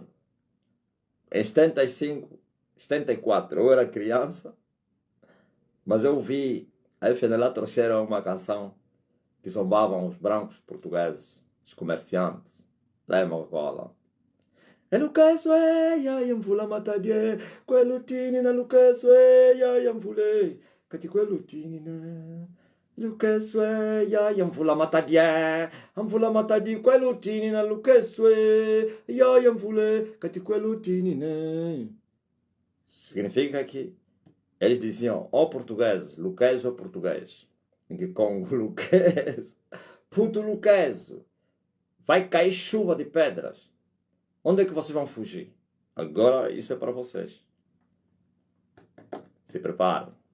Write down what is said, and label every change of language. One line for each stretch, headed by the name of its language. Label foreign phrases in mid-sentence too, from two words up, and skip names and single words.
Portuguese: Em 75, 74, eu era criança, mas eu vi, a FNLA trouxeram uma canção que zombavam os brancos portugueses, os comerciantes. Lembra qual?
Kongo: E Lucas ya yamvula matadie, quelutini na Lucas ya yamvule, kati quelutini na Lucas ya yamvula matadie, amvula matadi quelutini na Lucas ya yamvule, kati quelutini na.
Portuguese: Significa que eles diziam, ó português, Lucas ou português. Em que Congo, Lucas, puto Lucas, vai cair chuva de pedras. Onde é que vocês vão fugir? Agora isso é para vocês. Se preparem.